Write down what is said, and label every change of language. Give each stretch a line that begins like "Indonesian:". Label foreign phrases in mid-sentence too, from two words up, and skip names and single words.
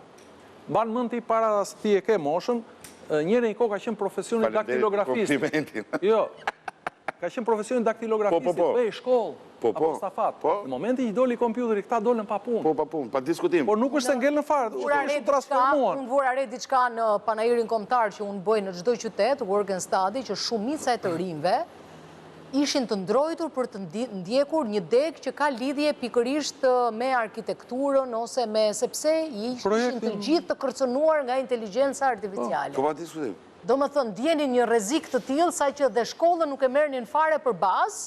Albanian: Banë mend ti para se ti e ke moshën, njëri një kohë ka qenë profesioni daktilografistit. Jo, ka qenë profesioni daktilografistit, bëj shkollë, apo stafat. Në momentin që doli kompjuteri, këta dolën pa punë. Po, pa punë, pa diskutim. Por nuk është se ngel në farë, është transformuan. Unë vura re diçka në panajirin kombëtar që unë bëj në çdo qytet,
English: work and study,
Albanian: që shumica e të rinjve ishin të ndrojtur për të ndjekur një deg që ka lidhje pikërisht me arkitekturën ose me sepse ishin të gjithë të kërcënuar nga inteligjenca artificiale. Po, pa diskutim. Do më thënë, djeni një rrezik të tillë sa që dhe shkollën nuk e merrnin fare për bazë.